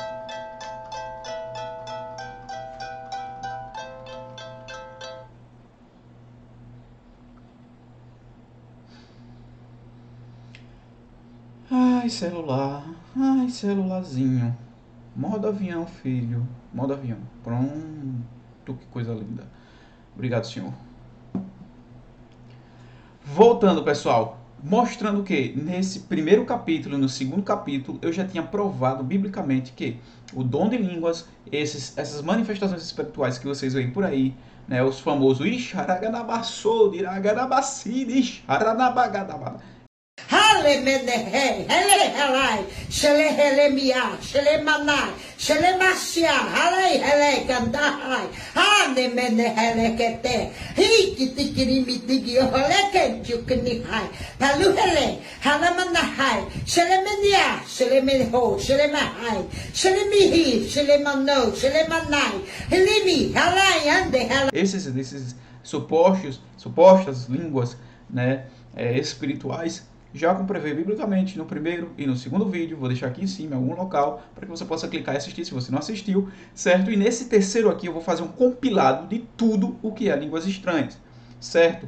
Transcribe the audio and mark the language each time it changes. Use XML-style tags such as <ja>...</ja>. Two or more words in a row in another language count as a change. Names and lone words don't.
<pt>ai celularzinho, modo avião, filho, modo avião, pronto, que coisa linda, obrigado, senhor. Voltando, pessoal, mostrando que nesse primeiro capítulo e no segundo capítulo eu já tinha provado biblicamente que o dom de línguas, essas manifestações espirituais que vocês veem por aí, os famosos Ixaraganabassou, Iraganabassi, Ixaranabagadabada. Halemenehe, Helehelai, Shelehelemia, Shelemanai, Shelemasia, Halei Hele Kandahai, Hanemenehelekete, Hikitikirimitigi, Holekenchukinihai, Paluhele, Halamanahai, Shelemenia, Shelemeho, Shelemahai, Shelemihi, Shelemano, Shelemanai, Helimi, Halai, Ande, Halai. Esses supostas línguas, espirituais, já comprovei biblicamente no primeiro e no segundo vídeo. Vou deixar aqui em cima, em algum local, para que você possa clicar e assistir se você não assistiu, certo? E nesse terceiro aqui eu vou fazer um compilado de tudo o que é línguas estranhas, certo?</pt>